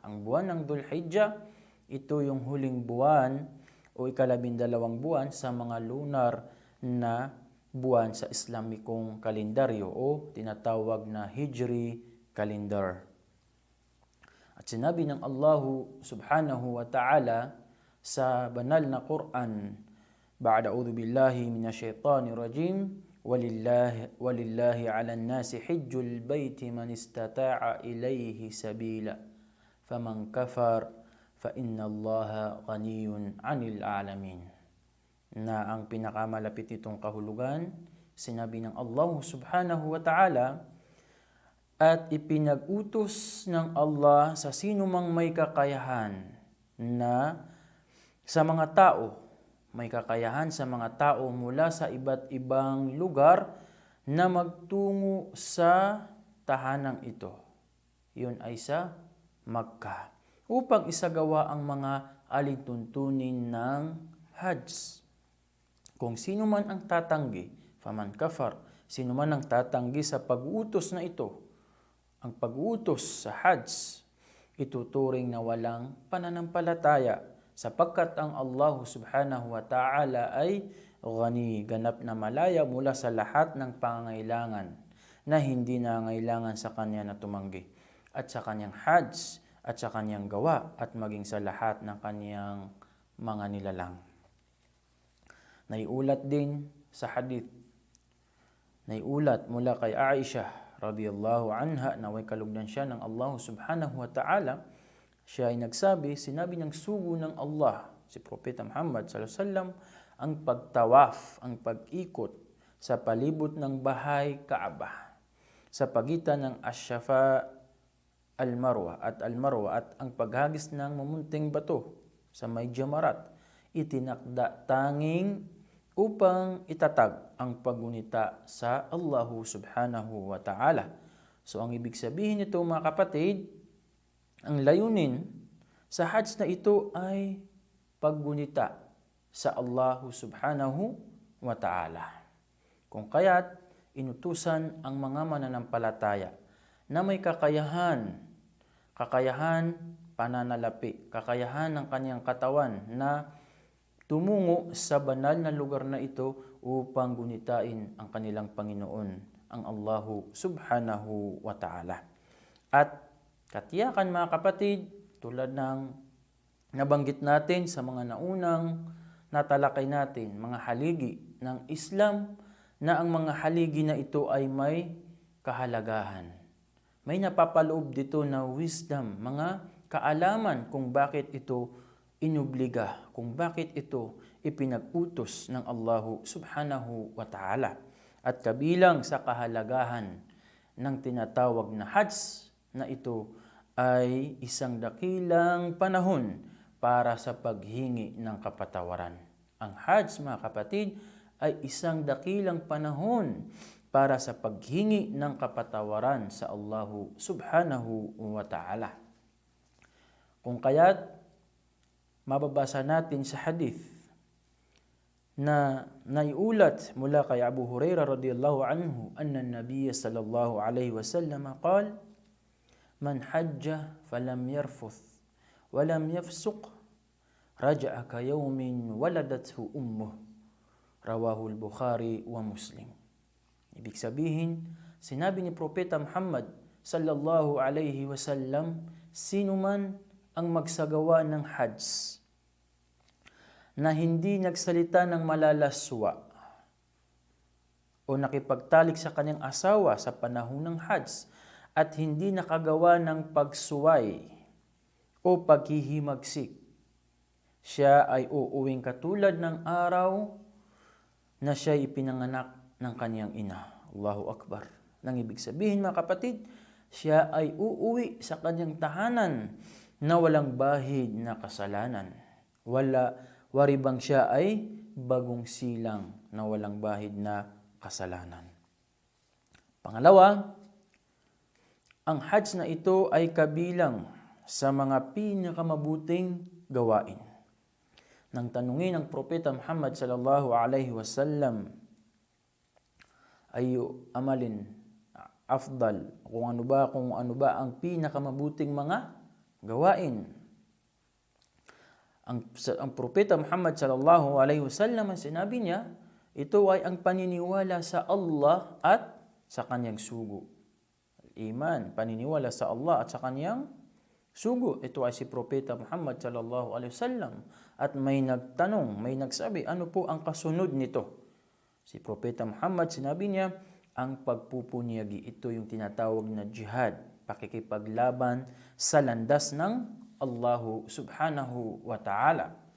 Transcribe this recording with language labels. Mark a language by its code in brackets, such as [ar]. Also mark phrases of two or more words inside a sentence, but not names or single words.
[tl] Ang buwan ng Dhul-Hijjah, ito yung huling buwan o ikalabindalawang buwan sa mga lunar na buwan sa Islamikong kalendaryo o tinatawag na Hijri calendar. At sinabi ng [ar] الله سبحانه وتعالى [tl] sa banal na Quran, [ar] بعد أعوذ بالله من الشيطان الرجيم, ولله على الناس حج البيت من استطاع إليه سبيلا فمن كفر فإن الله غني عن العالمين. [tl] Na ang pinakamalapit nitong kahulugan, sinabi ng [ar] الله سبحانه وتعالى, [tl] at ipinag-utos ng Allah sa sino mang may kakayahan na sa mga tao, may kakayahan sa mga tao mula sa iba't ibang lugar na magtungo sa tahanang ito. Yun ay sa Makkah, upang isagawa ang mga alituntunin ng Hajj. Kung sino man ang tatanggi, [ar] فمن كفر, [tl] sino man ang tatanggi sa pag-uutos na ito, ang pag-uutos sa Hajj, ituturing na walang pananampalataya sapagkat ang [ar] الله سبحانه وتعالى [tl] ay ghani, ganap na malaya mula sa lahat ng pangangailangan na hindi nangailangan sa kanya na tumanggi at sa kanyang Hajj at sa kanyang gawa at maging sa lahat ng kanyang mga nilalang. Naiulat din sa hadith, naiulat mula kay Aisha [ar] رضي الله عنها, [tl] naway kalugdan siya ng [ar] الله سبحانه وتعالى. [tl] Siya ay nagsabi, sinabi ng sugo ng Allah, si Propeta Muhammad [ar] صلى الله عليه وسلم, [tl] ang pagtawaf, ang pag-ikot sa palibot ng bahay Kaaba, sa pagitan ng Ash-Shafa al-Marwa at ang paghagis ng mamunting bato sa may Jamarat, itinakda tanging upang itatag ang paggunita sa [ar] الله سبحانه وتعالى. [tl] So ang ibig sabihin nito mga kapatid, ang layunin sa Hajj na ito ay paggunita sa [ar] الله سبحانه وتعالى. [tl] Kung kaya't inutusan ang mga mananampalataya na may kakayahan pananalapi, kakayahan ng kanyang katawan na tumungo sa banal na lugar na ito upang gunitain ang kanilang Panginoon, ang [ar] الله سبحانه وتعالى. [tl] At katiyakan mga kapatid, tulad ng nabanggit natin sa mga naunang natalakay natin, mga haligi ng Islam, na ang mga haligi na ito ay may kahalagahan. May napapaloob dito na wisdom, mga kaalaman kung bakit ito inubliga, kung bakit ito ipinag-utos ng [ar] الله سبحانه وتعالى. [tl] At kabilang sa kahalagahan ng tinatawag na Hajj na ito ay isang dakilang panahon para sa paghingi ng kapatawaran. Ang Hajj, mga kapatid, ay isang dakilang panahon para sa paghingi ng kapatawaran sa [ar] الله سبحانه وتعالى. [tl] Kung kaya't mababasa natin sa hadith na naiulat mula kay Abu Hurairah [ar] رضي الله عنه أن النبي صلى الله عليه وسلم قال من حج فلم يرفث ولم يفسق رجع كيوم ولدته أمه رواه البخاري ومسلم. [tl] Ibig sabihin, sinabi ni Propeta Muhammad [ar] صلى الله عليه وسلم, [tl] sino man ang magsagawa ng Hajj na hindi nagsalita ng malalaswa o nakipagtalik sa kanyang asawa sa panahon ng Hajj at hindi nakagawa ng pagsuway o paghihimagsik, siya ay uuwing katulad ng araw na siya ipinanganak ng kanyang ina. [ar] الله أكبر. [tl] Nang ibig sabihin mga kapatid, siya ay uuwi sa kanyang tahanan na walang bahid na kasalanan. Waribang siya ay bagong silang na walang bahid na kasalanan. Pangalawa, ang Hajj na ito ay kabilang sa mga pinakamabuting gawain. Nang tanungin ng Propeta Muhammad [ar] صلى الله عليه وسلم أي عمل أفضل, [tl] kung ano ba ang pinakamabuting mga gawain. Ang Propeta Muhammad [ar] صلى الله عليه وسلم, [tl] ang sinabi niya, ito ay ang paniniwala sa Allah at sa kanyang sugo. Iman, paniniwala sa Allah at sa kanyang sugo. Ito ay si Propeta Muhammad [ar] صلى الله عليه وسلم. [tl] At may nagtanong, may nagsabi, ano po ang kasunod nito? Si Propeta Muhammad, sinabi niya, ang pagpupunyagi. Ito yung tinatawag na jihad, pakikipaglaban sa landas ng [ar] الله سبحانه وتعالى.